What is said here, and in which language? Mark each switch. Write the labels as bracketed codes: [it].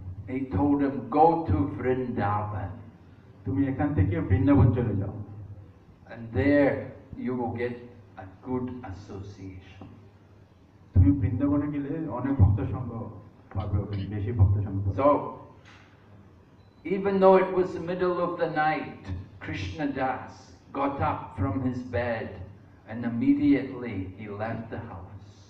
[en] He told him, go to Vrindavan, [bn] তুমি এখান থেকে বৃন্দাবন চলে যাও, [en] and there you will get a good association. [bn] তুমি বৃন্দাবনে গেলে অনেক ভক্ত সঙ্গ পাবে, ওখানে বেশি ভক্ত সঙ্গ পাবে। [en] So, even though it was the middle of the night, Krishnadas got up from his bed and immediately he left the house.